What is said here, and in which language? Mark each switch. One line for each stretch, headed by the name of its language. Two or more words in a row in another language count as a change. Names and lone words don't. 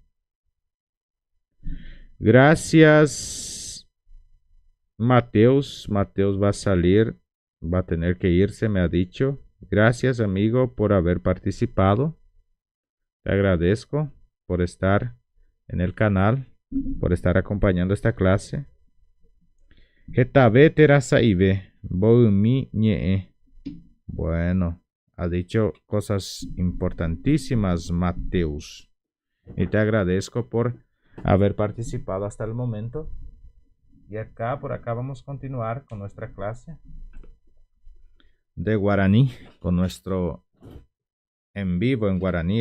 Spanish: Gracias, Mateus. Mateus va a salir, va a tener que irse, me ha dicho. Gracias, amigo, por haber participado. Te agradezco por estar en el canal, por estar acompañando esta clase. Getabe terasaibe, boumi ñe. Bueno, ha dicho cosas importantísimas, Mateus. Y te agradezco por haber participado hasta el momento. Y acá, por acá vamos a continuar con nuestra clase de guaraní, con nuestro en vivo en guaraní.